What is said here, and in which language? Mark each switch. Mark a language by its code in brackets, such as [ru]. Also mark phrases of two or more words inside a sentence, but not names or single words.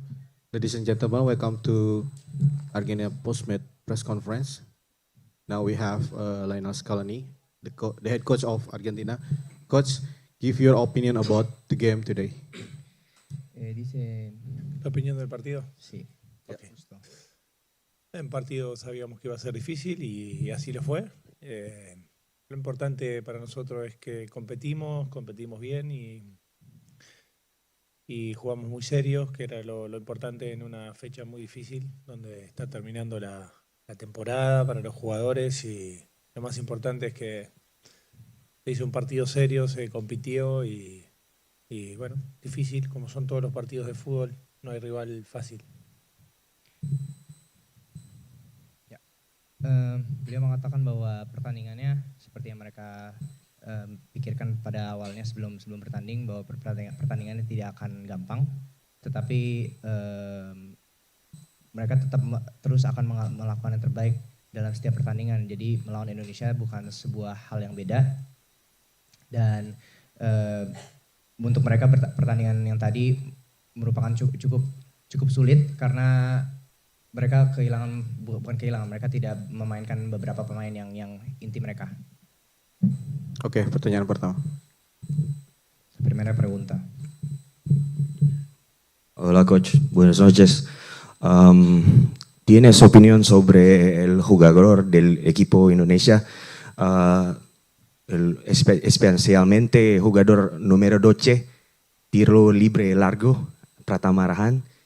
[en] Ladies and gentlemen, welcome to Argentina post-match press conference. Now we have Lionel Scaloni, the head coach of Argentina. Coach, give your opinion about the game today. [es] Dice... ¿La opinión del partido? Sí. Okay. En partido sabíamos que iba a ser difícil y así lo fue. Lo importante para nosotros es que competimos bien y jugamos muy serios, que era lo importante en una fecha muy difícil, donde está terminando la temporada para los jugadores, y lo más importante es que se hizo un partido serio, se compitió y bueno, difícil, como son todos los partidos de fútbol, no hay rival fácil. [id] Beliau mengatakan bahwa pertandingannya seperti yang mereka pikirkan pada awalnya sebelum bertanding, bahwa pertandingannya tidak akan gampang, tetapi mereka tetap terus akan melakukan yang terbaik dalam setiap pertandingan. Jadi melawan Indonesia bukan sebuah hal yang beda, dan untuk mereka pertandingan yang tadi merupakan cukup sulit karena mereka mereka tidak memainkan beberapa pemain yang inti mereka. Oke, pertanyaan pertama. [es] Primera pregunta. Hola coach, buenas noches. ¿Tienes opinión sobre el jugador del equipo Indonesia, especialmente jugador número 12, tiro libre largo, Pratama Arhan?